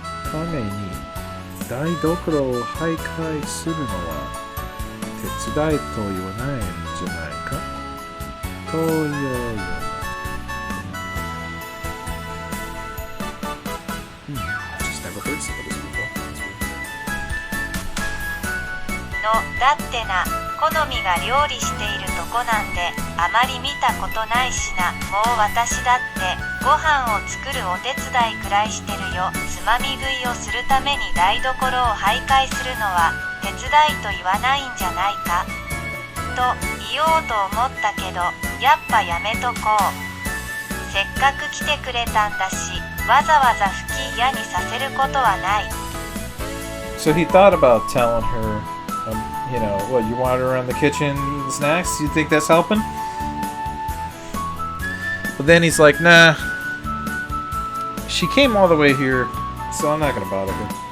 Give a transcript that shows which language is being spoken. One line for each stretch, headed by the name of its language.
Japanese: Kame ni daidokoroを徘徊するのは手伝いと言わないんじゃないかというような。
English: I've just never heard some of this before. That's weird.
Japanese: のだってな、好みが料理しているとこなんであまり見たことないしな。もう私だってご飯を作るお手伝いくらいしてるよ。つまみ食いをするために台所を徘徊するのは手伝いと言わないんじゃないかと言おうと思ったけど、やっぱやめとこう。せっかく来てくれたんだし、わざわざ不機嫌にさせることはない。
English: So he thought about telling her, what, you wander around the kitchen eating snacks? You think that's helping? But then he's like, nah. She came all the way here, so I'm not gonna bother her.